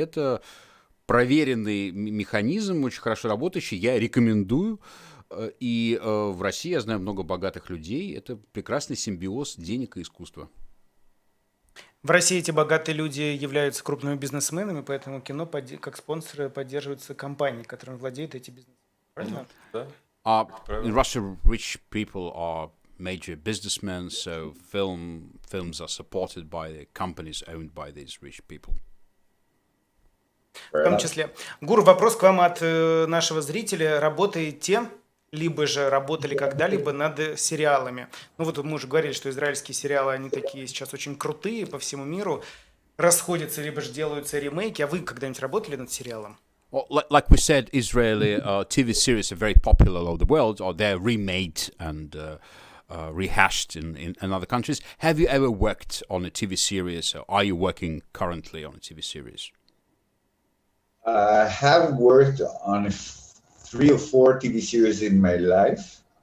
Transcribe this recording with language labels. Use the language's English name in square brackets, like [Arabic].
[Russian] Это проверенный механизм, очень хорошо работающий, я рекомендую. И в России я знаю много богатых людей. Это прекрасный симбиоз денег и искусства. В России эти богатые люди являются крупными бизнесменами, поэтому кино как спонсоры поддерживаются компанией, которыми владеют эти бизнесмены. Правильно? Да. [English] In Russia, rich people are major businessmen, so films are supported by the companies owned by these rich people. [Russian] В том числе. Гур, вопрос к вам от нашего зрителя. Работаете, либо же работали когда-либо над сериалами? Ну вот мы уже говорили, что израильские сериалы, они такие сейчас очень крутые по всему миру. Расходятся, либо же делаются ремейки. А вы когда-нибудь работали над сериалом? [English] Well, like we said, Israeli TV series are very popular all over the world, or they're remade and rehashed in other countries. Have you ever worked on a TV series, or are you working currently on a TV series? I have worked on 3 or 4 TV series in my life.